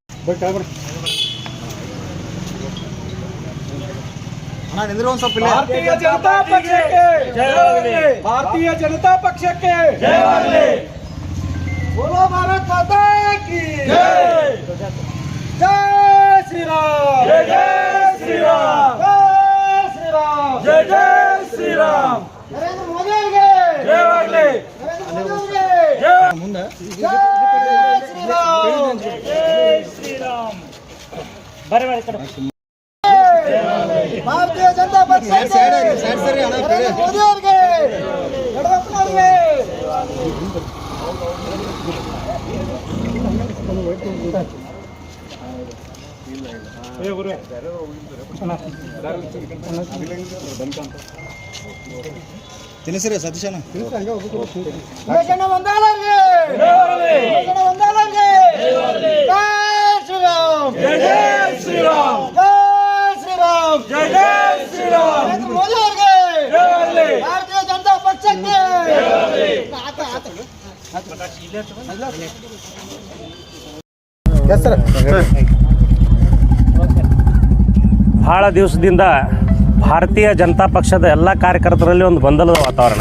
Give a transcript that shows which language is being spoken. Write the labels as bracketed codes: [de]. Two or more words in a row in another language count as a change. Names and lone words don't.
[kn] भारतीय जनता पक्षಕ್ಕೆ ಜಯವಾಗಲಿ. ಭಾರತೀಯ ಜನತಾ ಪಕ್ಷಕ್ಕೆ ಜಯವಾಗಲಿ. [hi] बोलो भारत माता की जय. जय श्री राम. जय जय श्री राम. जय श्री राम. जय जय श्री राम. [kn] नरेंद्र मोदी ಅವರಿಗೆ ಜಯವಾಗಲಿ. नरेंद्र मोदी ಅವರಿಗೆ ಜಯ. ಮುಂದೆ ಜಯ ಶ್ರೀ ರಾಮ್. ಜಯ ಶ್ರೀ ರಾಮ್. ಬರಬೇಡಿ ಕಡೆ. भारतीय जनता पक्ष मोदी ಅವರಿಗೆ ಯಡಿಯೂರಪ್ಪನವರಿಗೆ ತಿನ್ನಿಸ್ರಿ ಸತೀಶಣ್ಣ ಒಂದಾಲರಿಗೆ ಒಂದಾಲರಿಗೆ ಜಯ ಶ್ರೀರಾಮ್. ಜಯ ಶ್ರೀರಾಮ್. [hi] जय जय श्री राम. [kn] नरेंद्र मोदी ಅವರಿಗೆ ಜಯವಾಗಲಿ. ಭಾರತೀಯ ಜನತಾ ಪಕ್ಷಕ್ಕೆ ಜಯವಾಗಲಿ. ಬಹಳ ದಿವಸದಿಂದ ಭಾರತೀಯ ಜನತಾ ಪಕ್ಷದ ಎಲ್ಲ ಕಾರ್ಯಕರ್ತರಲ್ಲಿ ಒಂದು ಗೊಂದಲದ ವಾತಾವರಣ.